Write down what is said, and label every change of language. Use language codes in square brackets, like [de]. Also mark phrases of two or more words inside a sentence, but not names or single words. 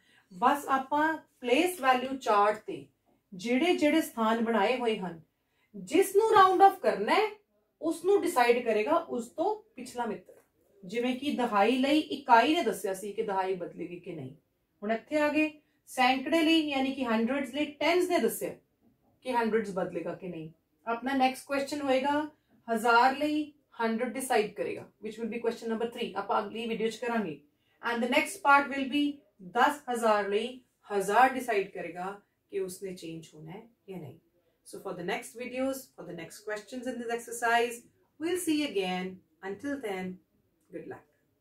[pa] ਬਸ ਆਪਾਂ [en] place value chart [pa] ਤੇ ਜਿਹੜੇ ਜਿਹੜੇ ਸਥਾਨ ਬਣਾਏ ਹੋਏ ਹਨ, ਜਿਸ ਨੂੰ [en] round off [pa] ਕਰਨਾ ਹੈ ਉਸ ਨੂੰ ਡਿਸਾਈਡ ਕਰੇਗਾ ਉਸ ਤੋਂ ਪਿਛਲਾ ਮਿੱਤਰ। ਜਿਵੇਂ ਕਿ ਦਹਾਈ ਲਈ ਇਕਾਈ ਨੇ ਦੱਸਿਆ ਸੀ ਕਿ ਦਹਾਈ ਬਦਲੇਗੀ ਕਿ ਨਹੀਂ, ਹੁਣ ਇੱਥੇ ਆ ਗਏ ਸੈਂਕੜੇ ਲਈ ਯਾਨੀ ਕਿ ਹੰਡਰਡਸ ਲਈ ਟੈਨਸ ਨੇ ਦੱਸਿਆ ਕਿ ਹੰਡਰਡਸ ਬਦਲੇਗਾ ਕਿ ਨਹੀਂ। ਆਪਣਾ [en] next question [pa] ਹੋਏਗਾ 1000 ਲਈ 100 ਡਿਸਾਈਡ ਕਰੇਗਾ, [en] which will be question number 3 [pa] ਆਪਾਂ ਅਗਲੀ ਵੀਡੀਓ ਚ ਕਰਾਂਗੇ। [en] and the next part will be [pa] 10000 ਲਈ 1000 ਡਿਸਾਈਡ ਕਰੇਗਾ ਕਿ ਉਸਨੇ ਚੇਂਜ ਹੋਣਾ ਹੈ ਯਾ ਨਹੀਂ। [en] So for the next videos, for the next questions in this exercise, we'll see you again. Until then, good luck.